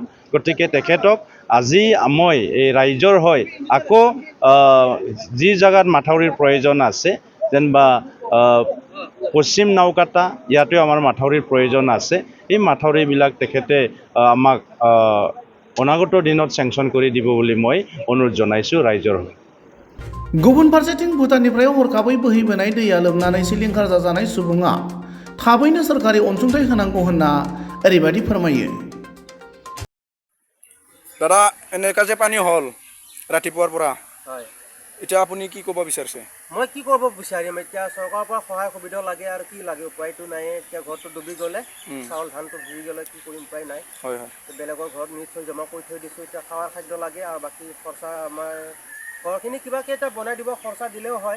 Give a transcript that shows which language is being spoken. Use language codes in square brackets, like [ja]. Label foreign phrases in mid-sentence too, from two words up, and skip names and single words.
[as] গতিকে তেখেতক আজি মই এই ৰাইজৰ হৈ আকৌ যি জাগাত মাথাউৰিৰ প্ৰয়োজন আছে, যেনিবা পশ্চিম নাওকাটা, ইয়াতেও আমাৰ মাথাউৰিৰ প্ৰয়োজন আছে। এই মাথাউৰিবিলাক তেখেতে আমাক অনাগত দিনত চেংচন কৰি দিব বুলি মই অনুৰোধ জনাইছোঁ ৰাইজৰ হৈ। [brx] गुबुन फारसेथिं भुटाननिफ्राय हरखाबै बोहैबोनाय दैया लोमनानै सिलिंखार जाजानाय सुबुङा थाबैनो सोरखारि अनसुंथाइ होनांगौ होनना ओरैबायदि फोरमायो। [as] দাদা, এনেকা যে পানী হ'ল ৰাতিপুৱাৰ পৰা, এতিয়া আপুনি কি ক'ব বিচাৰিছে? মই কি কৰিব বিচাৰিম এতিয়া, চৰকাৰৰ পৰা সহায় সুবিধা লাগে আৰু কি লাগে, উপায়টো নাই। এতিয়া ঘৰটো ডুবি গ'লে, চাউল ধানটো ডুবি গ'লে কি কৰিম, উপায় নাই। বেলেগৰ ঘৰত নি থৈ জমা কৰি থৈ দিছোঁ, এতিয়া খাৱাৰ খাদ্য লাগে আৰু বাকী খৰচা আমাৰ ঘৰখিনি কিবাকৈ এটা বনাই দিব, খৰচা দিলেও হয়।